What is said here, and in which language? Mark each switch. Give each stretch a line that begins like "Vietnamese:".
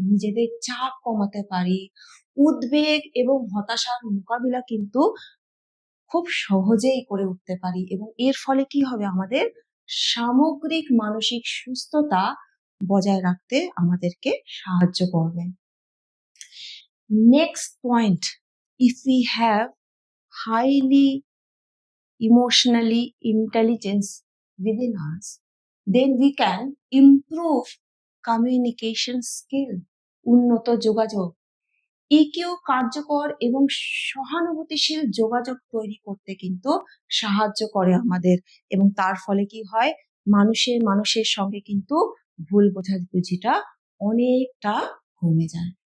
Bangla: নিজেদের চাপ কমাতে পারি, উদ্বেগ এবং হতাশার মোকাবিলা কিন্তু খুব সহজেই করে উঠতে পারি এবং এর ফলে কি হবে, আমাদের সামগ্রিক মানসিক সুস্থতা বজায় রাখতে আমাদেরকে সাহায্য করবে।
English: next point, if we have highly emotionally intelligence within us, then we can improve communication skill,
Bangla: উন্নত যোগাযোগ। ইকিউ কার্যকর এবং সহানুভূতিশীল যোগাযোগ তৈরি করতে কিন্তু সাহায্য করে আমাদের এবং তার ফলে কি হয়, মানুষের সঙ্গে কিন্তু ভুল বোঝাবুঝিটা অনেকটা কমে যায়।